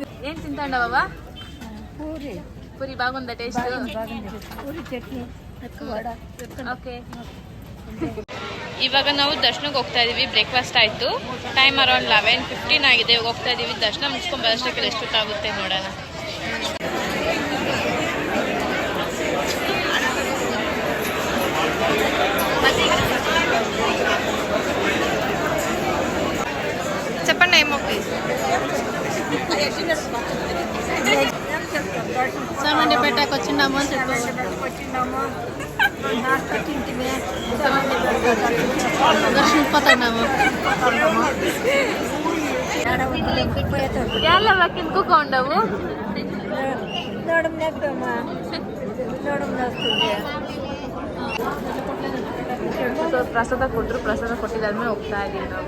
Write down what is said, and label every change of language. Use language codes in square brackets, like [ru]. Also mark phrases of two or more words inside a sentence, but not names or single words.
[kn] ಏನು ತಿಂತಾಂಡವ? ಪೂರಿ ಬಾಗುಂದ ಟೇಸ್ಟ್. ಪೂರಿ ಚಟ್ನಿ ಓಕೆ. ಇವಾಗ ನಾವು ದರ್ಶನಕ್ಕೆ ಹೋಗ್ತಾ ಇದೀವಿ. ಬ್ರೇಕ್ಫಾಸ್ಟ್ ಆಯಿತು. [en] time around [kn] 11:15 ಆಗಿದೆ. ಹೋಗ್ತಾ ಇದೀವಿ. ದರ್ಶನ ಮುಗಿಸ್ಕೊಂಡು ಬರೋಷ್ಟಕ್ಕೆ ಎಷ್ಟೊತ್ತಾಗುತ್ತೆ ನೋಡೋಣ. [te] చెప్పండి ఏమో ప్లీజ్. చామండిపేటకు వచ్చినాము అని చెప్పాము. దర్శించుకుపోతున్నాము. [kn] ಎಲ್ಲ ಕಿನ್ಕೊಂಡವು ಪ್ರಸಾದ ಕೊಟ್ಟರು. ಪ್ರಸಾದ ಕೊಟ್ಟಿದ್ದಾದ್ಮೇಲೆ ಹೋಗ್ತಾ ಇದ್ದೀವಿ ನಾವು.